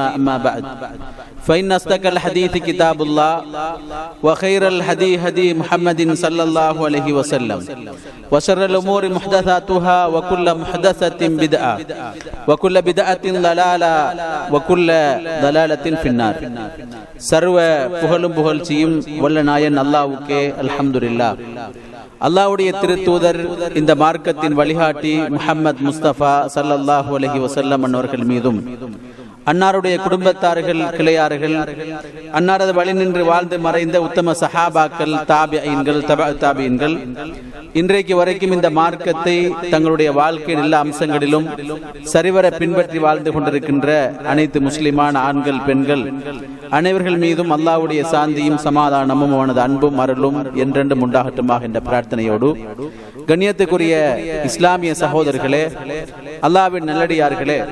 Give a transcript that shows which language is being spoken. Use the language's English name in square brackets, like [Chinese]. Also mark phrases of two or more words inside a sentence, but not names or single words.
[Arabic] أما بعد فإن أصدق الحديث كتاب الله وخير الهدي هدي محمد صلى الله عليه وسلم وشر الأمور محدثاتها وكل محدثة بدعة وكل بدعة ضلالة وكل ضلالة في النار. [Tamil] சர்வ புகழும் புகழ்ச்சியும் வல்ல நாயன் அல்லாஹ்வுக்கே அல்ஹம்துலில்லாஹ். அல்லாஹ்வுடைய திருத்தூதர் இந்த மார்க்கத்தின் வழிகாட்டி முஹம்மது முஸ்தபா [Arabic] صلى الله عليه وسلم [Tamil] அவர்கள் மீதும் அன்னாருடைய குடும்பத்தார்கள் கிளையார்கள் அன்னாரது வழி நின்று வாழ்ந்து மறைந்த உத்தம சஹாபாக்கள் தாபிஈன்கள் தபஅத்தாபிஈன்கள் இன்றைக்கு வரைக்கும் இந்த மார்க்கத்தை தங்களுடைய வாழ்க்கையின் எல்லா அம்சங்களிலும் சரிவர பின்பற்றி வாழ்ந்து கொண்டிருக்கின்ற அனைத்து முஸ்லிமான ஆண்கள் பெண்கள் அனைவர்கள் மீதும் அல்லாஹ்வுடைய சாந்தியும் சமாதானமும் அவனது அன்பும் அருளும் என்றென்றும் உண்டாகட்டுமாக என்ற பிரார்த்தனையோடு கண்ணியத்துக்குரிய இஸ்லாமிய சகோதரர்களே, அல்லாஹ்வின் நல்லடியார்களே,